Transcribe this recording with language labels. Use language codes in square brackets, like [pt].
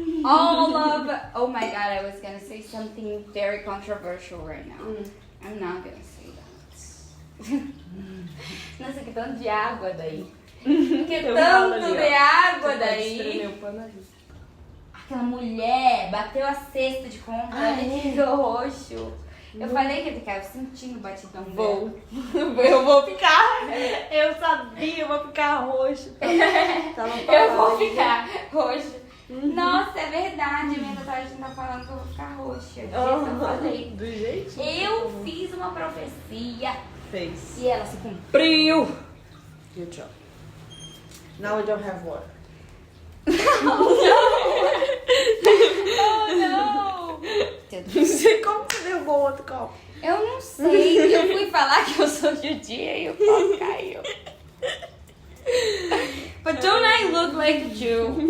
[en] Oh my god, I was gonna say something very controversial right now. I'm not gonna say that. [pt] Nossa, que tanto de água daí. Que tanto de água daí. Aquela mulher bateu a cesta de compra e ficou roxo. Eu falei que ia ficar sentindo o batidão dela. Eu vou ficar. Eu sabia, eu vou ficar roxo. Eu vou ficar roxo. Nossa, é verdade. Minha tatuagem tá falando que eu vou ficar roxa. Eu falei. Do jeito. Eu fiz uma profecia. Fez. E ela se cumpriu. [en] Good job. Now we don't have water. [pt] Oh não! Não sei como você derrubou o outro copo. Eu não sei. Eu fui falar que eu sou judia e o copo caiu. [en] But don't I look like a Jew?